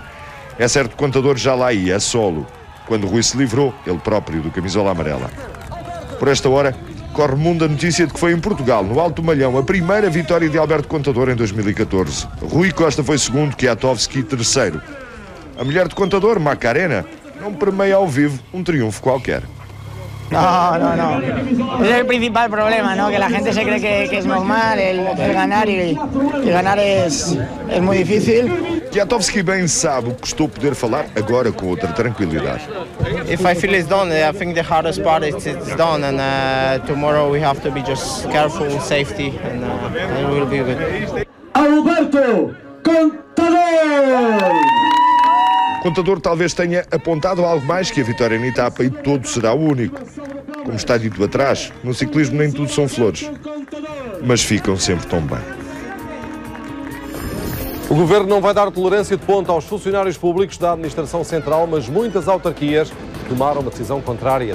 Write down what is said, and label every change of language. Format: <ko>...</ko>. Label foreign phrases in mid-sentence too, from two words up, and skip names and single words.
<pt>É certo que o Contador já lá ia, a solo, quando Rui se livrou, ele próprio, do camisola amarela. Por esta hora, corre mundo a notícia de que foi em Portugal, no Alto Malhão, a primeira vitória de Alberto Contador em 2014. Rui Costa foi segundo, Kwiatkowski terceiro. A mulher de Contador, Macarena, não permeia ao vivo um triunfo qualquer.</pt> <es>No. Ese es el principal problema, ¿no? Que la gente se cree que es normal el ganar y ganar es muy difícil.</es> <pt>Kwiatkowski bem sabe o que custou poder falar agora com outra tranquilidade.</pt> <en>If I feel it's done, I think the hardest part is it's done, and tomorrow we have to be just careful with safety, and it will be good.</en> <pt>Alberto Contador! Contador talvez tenha apontado algo mais que a vitória na etapa e todo será único. Como está dito atrás, no ciclismo nem tudo são flores, mas ficam sempre tão bem. O Governo não vai dar tolerância de ponta aos funcionários públicos da Administração Central, mas muitas autarquias tomaram uma decisão contrária.</pt>